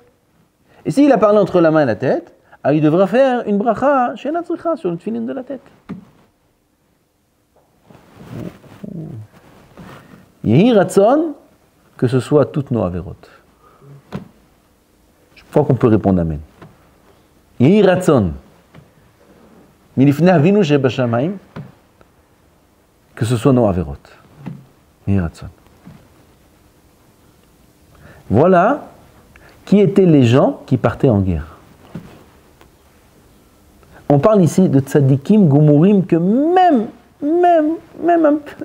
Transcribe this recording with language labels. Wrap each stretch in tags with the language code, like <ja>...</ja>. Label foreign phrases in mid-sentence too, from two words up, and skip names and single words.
<fr>Et s'il a parlé entre la main et la tête, alors il devra faire une</fr> <he>ברכה שלא צריכה,</he> <fr>sur le tfilin de la tête.</fr> <he>יהי רצון,</he> <fr>que ce soit toutes nos avérotes. Je crois qu'on peut répondre amen.</fr> <he>יהי רצון מלפני אבינו שבשמים,</he> <fr>que ce soit nos avérotes.</fr> <he>יהי רצון.</he> <fr>Voilà qui étaient les gens qui partaient en guerre. On parle ici de</fr> <he>צדיקים גמורים,</he> <fr>que même un peu.</fr>